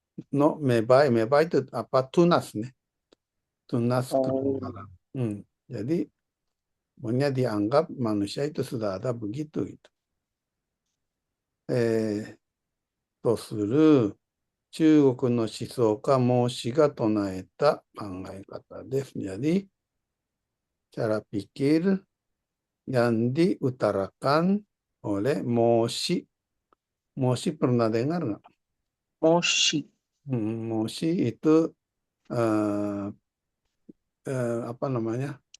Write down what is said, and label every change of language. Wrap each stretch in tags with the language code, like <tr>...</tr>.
<id>No, mebai itu apa? Tunas, nih. Tunas kebenaran. Jadi, pokoknya dianggap manusia itu sudah ada begitu. Gitu.</id> <ja>とする中国の思想家孟子が唱えた考え方です。</ja> <id>Jadi, cara pikir yang diutarakan oleh Moshi. Moshi pernah dengar nggak? Moshi. Moshi itu apa namanya?</id>